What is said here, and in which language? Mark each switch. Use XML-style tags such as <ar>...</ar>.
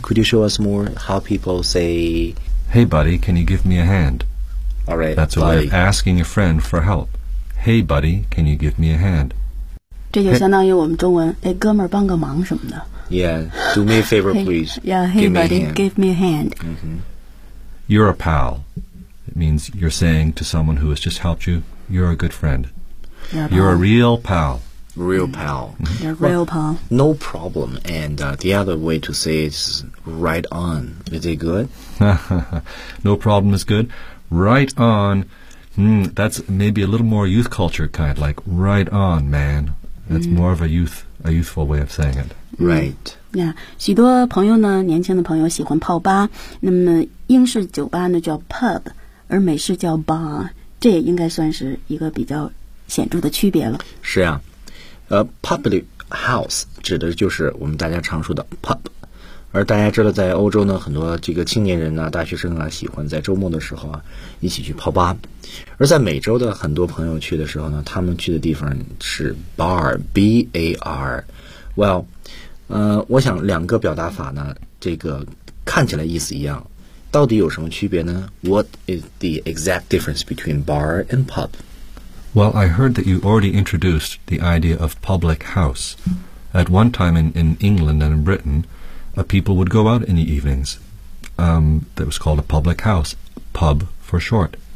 <en>Could you show us more how people say Hey buddy, can you give me a hand? All right, that's a way of asking a friend for help. Hey buddy, can you give me a hand?</en> <zh>这就相当于我们中文哎，哥们儿帮个忙什么的。</zh> <en>Yeah, do me a favor please. Hey, yeah, hey buddy, give me a hand. Mm-hmm. You're a pal. It means you're saying to someone who has just helped you, you're a good friend. You're a real pal. Real pal. Yeah, real pal. Well, no problem. And、the other way to say it is right on. Is it good? No problem is good. Right on.、that's maybe a little more youth culture kind, like right on, man. That's、more of a youthful way of saying it. Right. Yeah,</en> <zh>许多朋友呢，年轻的朋友喜欢泡吧。那么英式酒吧呢叫 pub, 而美式叫 bar, 这也应该算是一个比较显著的区别了。是啊。Public house 指的就是我们大家常说的 pub, 而大家知道在欧洲呢，很多这个青年人啊，大学生啊，喜欢在周末的时候啊一起去泡吧，而在美洲的很多朋友去的时候呢，他们去的地方是 bar, B-A-R. Well, 我想两个表达法呢，这个看起来意思一样，到底有什么区别呢？</zh> <en>What is the exact difference between bar and pub? Well, I heard that you already introduced the idea of public house. At one time in England and in Britain, people would go out in the evenings. That was called a public house, pub for short.</en>